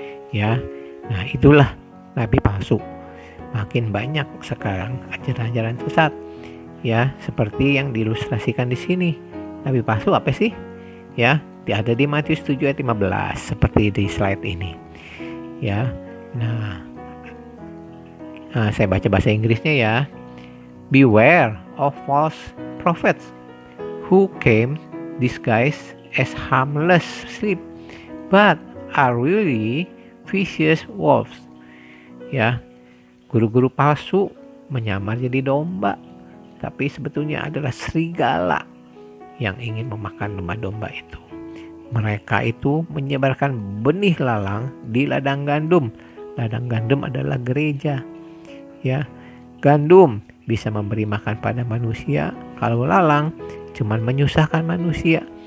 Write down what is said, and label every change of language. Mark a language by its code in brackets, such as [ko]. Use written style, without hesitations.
[id] Ya, nah itulah nabi palsu. Makin banyak sekarang ajaran-ajaran sesat. Ya, seperti yang diilustrasikan di sini. Nabi palsu apa sih? Ya, ada di Matius 7 ayat 15 seperti di slide ini. Ya. Nah, saya baca bahasa Inggrisnya ya. [en] Beware of false prophets who came disguised as harmless sheep but are really vicious wolves. [id] Ya, guru-guru palsu menyamar jadi domba, tapi sebetulnya adalah serigala yang ingin memakan domba-domba itu. Mereka itu menyebarkan benih lalang di ladang gandum. Ladang gandum adalah gereja. Ya, gandum bisa memberi makan pada manusia, kalau lalang cuman menyusahkan manusia.